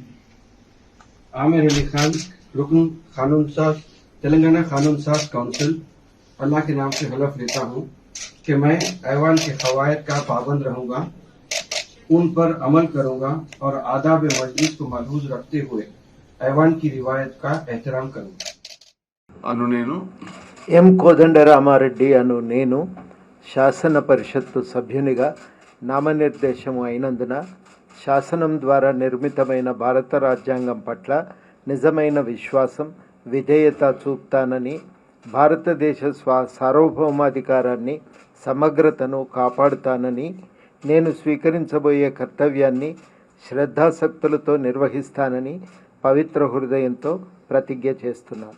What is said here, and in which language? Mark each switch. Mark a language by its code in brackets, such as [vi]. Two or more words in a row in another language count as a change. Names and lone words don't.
[ur] عامر علی خان، رکن قانون ساز تلنگانہ قانون ساز کونسل، اللہ کے نام سے حلف لیتا ہوں کہ میں ایوان کے قواعد کا پابند رہوں گا، ان پر عمل کروں گا اور آداب مجلس کو ملحوظ رکھتے ہوئے ایوان کی روایت کا احترام کروں گا۔ [te] ఎం కోదండరామారెడ్డి అను నేను శాసన పరిషత్తు సభ్యునిగా నామనిర్దేశం అయినందున శాసనం ద్వారా నిర్మితమైన భారత రాజ్యాంగం పట్ల నిజమైన విశ్వాసం, విధేయత చూపుతానని, భారతదేశ సార్వభౌమాధికారాన్ని, సమగ్రతను కాపాడుతానని, నేను స్వీకరించబోయే కర్తవ్యాన్ని శ్రద్ధాసక్తులతో నిర్వహిస్తానని పవిత్ర హృదయంతో ప్రతిజ్ఞ చేస్తున్నాను।